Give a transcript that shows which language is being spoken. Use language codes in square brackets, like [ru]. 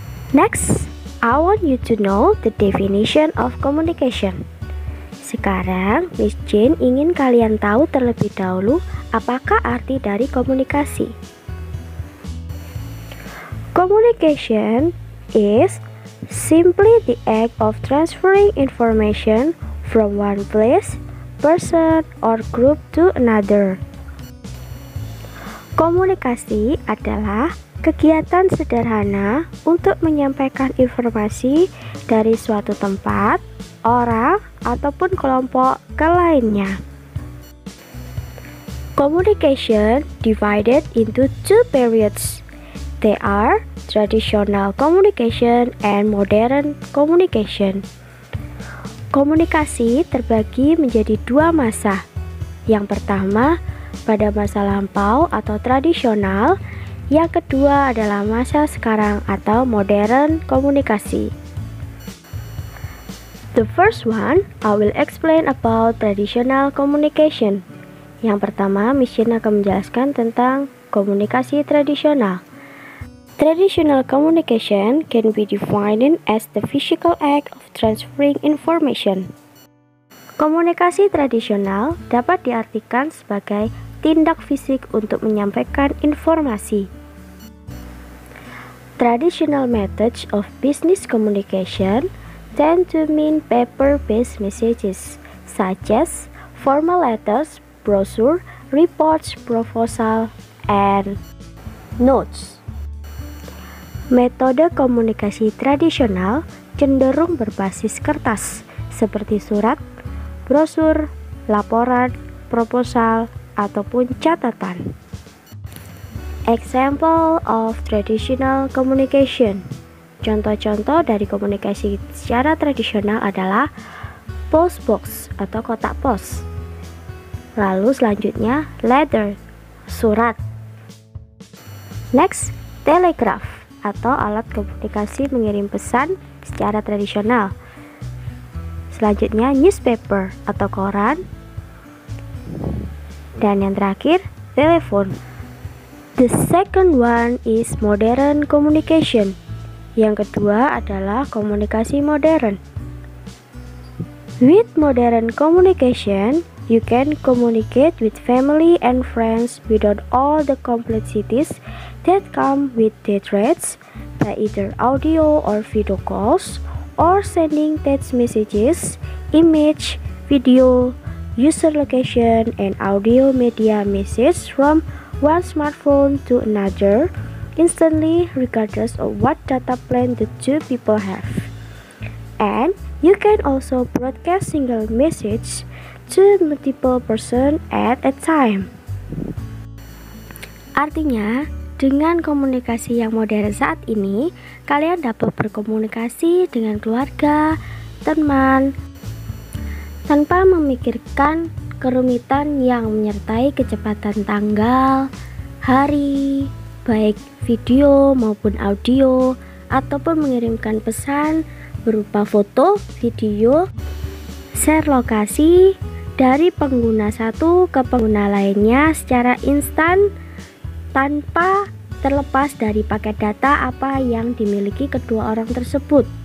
[en] Next, I want you to know the definition of communication. [id] Sekarang, Miss Jane ingin kalian tahu terlebih dahulu apakah arti dari komunikasi. [en] Communication is simply the act of transferring information from one place, person, or group to another. [id] Komunikasi adalah kegiatan sederhana untuk menyampaikan informasi dari suatu tempat, orang, ataupun kelompok ke lainnya. [en] Communication divided into two periods. They are traditional communication and modern communication. [id] Komunikasi terbagi menjadi dua masa. Yang pertama, pada masa lampau atau tradisional. Yang kedua adalah masa sekarang atau modern komunikasi. [en] The first one, I will explain about traditional communication. [id] Yang pertama, Miss Jane akan menjelaskan tentang komunikasi tradisional. [en] Traditional communication can be defined as the physical act of transferring information. [id] Komunikasi tradisional dapat diartikan sebagai tindak fisik untuk menyampaikan informasi. [en] Traditional methods of business communication tend to mean paper-based messages, such as formal letters, brochure, reports, proposal, and notes. [id] Metode komunikasi tradisional cenderung berbasis kertas, seperti surat, brosur, laporan, proposal, ataupun catatan. [en] Example of traditional communication. [id] Contoh-contoh dari komunikasi secara tradisional adalah post box atau kotak pos. Lalu selanjutnya letter, surat. Next, telegraph atau alat komunikasi mengirim pesan secara tradisional. Selanjutnya newspaper atau koran. Dan yang terakhir, telepon. [en] The second one is modern communication. [id] Yang kedua adalah komunikasi modern. [en] With modern communication, you can communicate with family and friends without all the complexities that come with the threads, by either audio or video calls, or sending text messages, image, video, user location, and audio media message from one smartphone to another instantly regardless of what data plan the two people have. And you can also broadcast single message to multiple person at a time. [id] Artinya, dengan komunikasi yang modern saat ini, kalian dapat berkomunikasi dengan keluarga, teman, tanpa memikirkan kerumitan yang menyertai kecepatan tanggal, hari, baik video maupun audio, ataupun mengirimkan pesan berupa foto, video, share lokasi dari pengguna satu ke pengguna lainnya secara instan tanpa terlepas dari paket data apa yang dimiliki kedua orang tersebut.